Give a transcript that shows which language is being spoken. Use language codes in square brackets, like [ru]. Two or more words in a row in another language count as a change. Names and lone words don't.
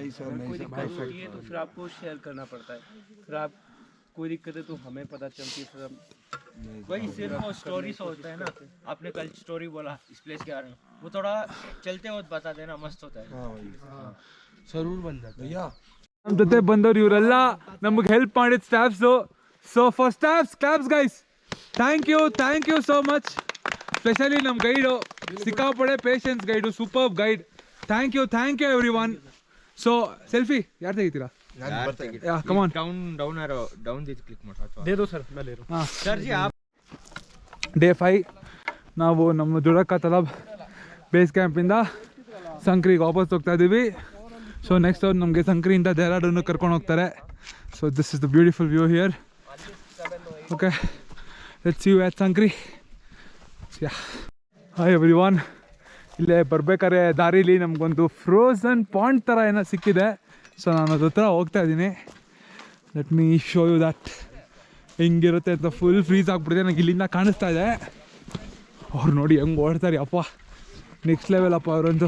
[hi] नहीं सर, कोई दिक्कत होती है तो फिर आपको शेयर करना पड़ता है. फिर आप कोई दिक्कत है तो हमें पता चलती है. फिर वही सिर्फ वो स्टोरी सोचता है ना. आपने कल स्टोरी बोला इस प्लेस के बारे में, वो थोड़ा चलते वक्त बता देना, मस्त होता है. जरूर बन जाता है. [kn] ನಮ್ಮ ಜೊತೆ ಬಂದವರು ಇವರೆಲ್ಲ ನಮಗೆ ಹೆಲ್ಪ್ ಮಾಡಿದ ಸ್ಟಾಫ್ಸು. [en] So far staffs claps guys. Thank you so much. [kn] ಸ್ಪೆಷಲಿ ನಮ್ಮ ಗೈಡು ಸಿಕ್ಕಾಪಡೆ [en] patience guide, super guide. Thank you every one. So selfie [kn] ಯಾರು ತೆಗಿತೀರಾ? [en] Come on. डाउन दे क्लिक ಮಾಡಿ. [hi] दे दो सर, मैं ले रहा हूं. ಹಾಂ सर जी आप. [kn] ಡೇ 5 ನಾವು ನಮ್ಮ ಜುಡಕ್ಕ ತಲಬ್ [en] base camp [kn] ಸಂಕ್ರಿಗೆ ವಾಪಸ್ ಹೋಗ್ತಾ ಇದ್ದೀವಿ. ಸೊ ನೆಕ್ಸ್ಟ್ ಅವ್ರು ನಮಗೆ ಸಂಕ್ರಿಯಿಂದ ಡೆಹ್ರಾಡೂನ್ ಕರ್ಕೊಂಡು ಹೋಗ್ತಾರೆ. [en] So this is the beautiful view here. OK, let's see you at Sankri. Hi everyone. [kn] ಇಲ್ಲೇ ಬರ್ಬೇಕಾದ್ರೆ ದಾರಿಲಿ ನಮಗೊಂದು [en] frozen pond [kn] ಥರ ಏನೋ ಸಿಕ್ಕಿದೆ. ಸೊ ನಾನು ಅದ್ರ ಹತ್ರ ಹೋಗ್ತಾ ಇದ್ದೀನಿ. [en] let me show you that [kn] ಹೆಂಗಿರುತ್ತೆ ಅಂತ. [en] full freeze [kn] ಆಗಿಬಿಟ್ಟಿದೆ ನನಗೆ ಇಲ್ಲಿಂದ ಕಾಣಿಸ್ತಾ ಇದೆ. ಅವ್ರು ನೋಡಿ ಹೆಂಗೆ ಓಡ್ತಾರೆ ಅಪ್ಪ, [en] next level [kn] ಅಪ್ಪ ಅವರಂದು.